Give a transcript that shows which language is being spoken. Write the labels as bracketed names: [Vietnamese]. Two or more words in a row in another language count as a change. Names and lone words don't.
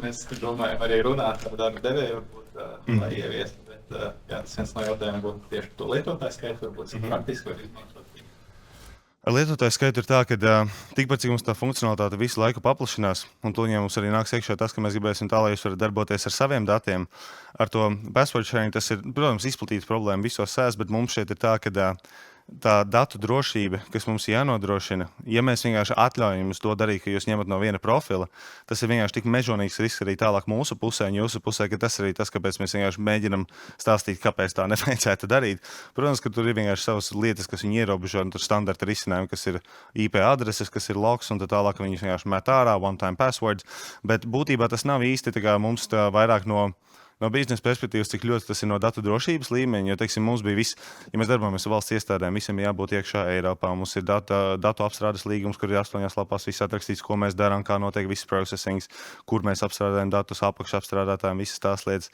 [Latvian] Mēs domājam arī runāt ar darba devēju, varbūt, lai ieviestu. Bet tas viens no jautājumiem būtu tieši to lietotāju skaitu, varbūt cik praktiski var izmantot. Ar lietotāju skaitu ir tā, ka tikpat cik mums tā funkcionalitāte visu laiku paplašinās, un to mums arī nāks iekšā tas, ka mēs gribēsim tā, lai jūs varat darboties ar saviem datiem. Ar to [English] password sharing [Latvian] tas ir, protams, izplatīta problēma visos sēs, bet mums šeit ir tā, ka tā datu drošība, kas mums jānodrošina, ja mēs vienkārši atļaujam jums to darīt, ka jūs ņemat no viena profila, tas ir vienkārši tik mežonīgs risks arī tālāk mūsu pusē un jūsu pusē, ka tas arī tas, kāpēc mēs vienkārši mēģinam stāstīt, kāpēc tā nevajadzētu darīt. Protams, ka tur ir vienkārši savas lietas, kas viņi ierobežo, un tur standarta risinājumi, kas ir IP adreses, kas ir logs, un tad tālāk viņus vienkārši met ārā, [English] one-time passwords, [Latvian] bet būtībā tas nav īsti tā kā mums tā vairāk no biznesa perspektīvas, cik ļoti tas ir no datu drošības līmeņa, jo, teiksim, mums bija viss, ja mēs darbojamies ar valsts iestādēm, visiem jābūt iekšā Eiropā, mums ir datu apstrādes līgums, kur ir 8 lapās viss atrakstīts, ko mēs darām, kā notiek viss processings, kur mēs apstrādājam datus, apakšapstrādātājiem, visas tās lietas.